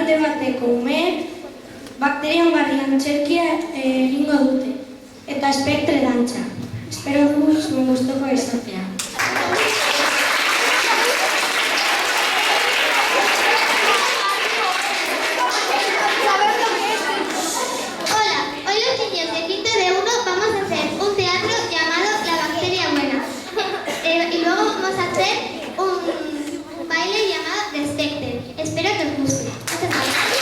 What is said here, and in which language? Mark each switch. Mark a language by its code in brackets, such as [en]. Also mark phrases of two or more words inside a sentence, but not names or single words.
[eu] bateko umeek bakteriagarri antzerkia egingo dute, eta espektre dantza. Espero dugu zuen gustuko izatea. [es] Hola, hoy los niños de quinto de 1 vamos a hacer un teatro llamado La Bacteria Buena. Y luego vamos a hacer un baile llamado The Spectre. Espero que os guste. Muchas gracias.